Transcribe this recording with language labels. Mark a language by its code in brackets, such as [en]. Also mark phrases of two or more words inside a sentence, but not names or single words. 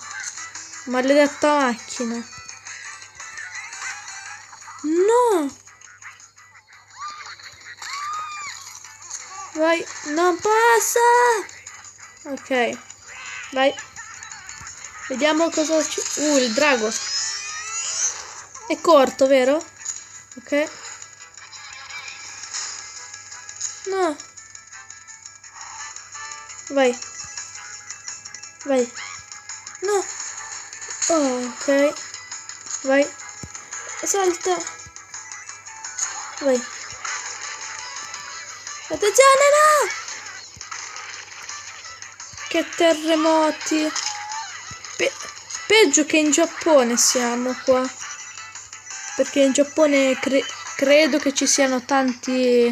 [it] Maledetta macchina. No. Vai, non passa. Ok. Vai. Vediamo cosa ci... il drago. È corto, vero? Ok. No. Vai. Vai. No. Oh, ok. Vai. Salta. Vai. Attenzione, no! Che terremoti. Peggio che in Giappone siamo qua. Perché in Giappone credo che ci siano tanti...